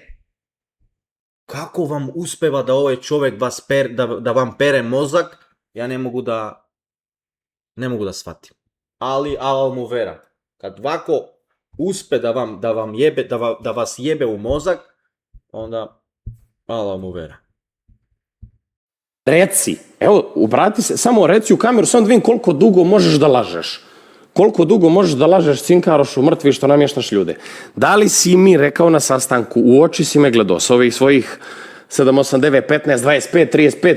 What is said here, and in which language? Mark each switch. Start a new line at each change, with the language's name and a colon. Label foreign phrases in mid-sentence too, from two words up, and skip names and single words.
Serbian: Како вам успева да овој човек да вам пере мозак, ја не могу да сватим. Ала му вера. Кад вако успе да вас јебе у мозак, онда ала му вера. Reci, evo, obrati se, samo reci u kameru, samo da vidim koliko dugo možeš da lažeš. Koliko dugo možeš da lažeš, cinkarošu, mrtvi, što namještaš ljude. Da li si mi rekao na sastanku, u oči si me gledao s ovih svojih 7, 8, 9, 15, 25, 35?